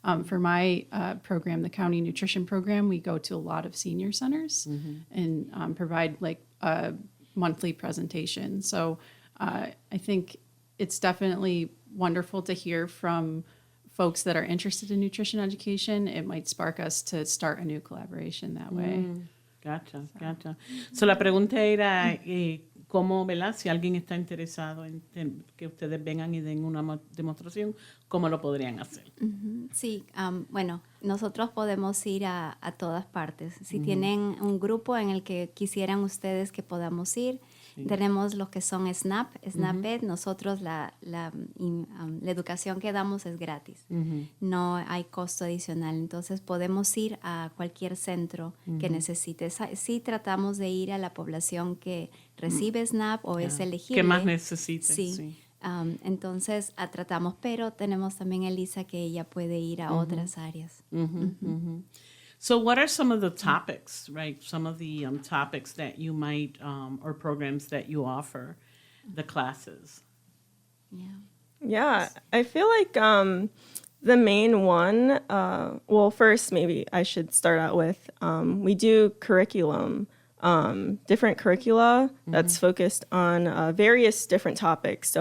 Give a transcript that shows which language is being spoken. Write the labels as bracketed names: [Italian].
[English] For my program, the county nutrition program, we go to a lot of senior centers and provide like a monthly presentation. So I think it's definitely wonderful to hear from folks that are interested in nutrition education. It might spark us to start a new collaboration that way. Gotcha. [Spanish] So la pregunta era cómo, ¿verdad? Si alguien está interesado en que ustedes vengan y den una demostración, ¿cómo lo podrían hacer? Sí, bueno, nosotros podemos ir a todas partes. Si tienen un grupo en el que quisieran ustedes que podamos ir, tenemos lo que son SNAP-Ed. Nosotros la educación que damos es gratis. No hay costo adicional. Entonces podemos ir a cualquier centro que necesite. Sí tratamos de ir a la población que recibe SNAP o es elegible. ¿Qué más necesite? Sí. Entonces tratamos, pero tenemos también a Elisa que ella puede ir a otras áreas. [English] So what are some of the topics, right? Some of the topics that you might, or programs that you offer, the classes? Yeah, I feel like the main one, well, first maybe I should start out with, we do curriculum, different curricula that's focused on various different topics.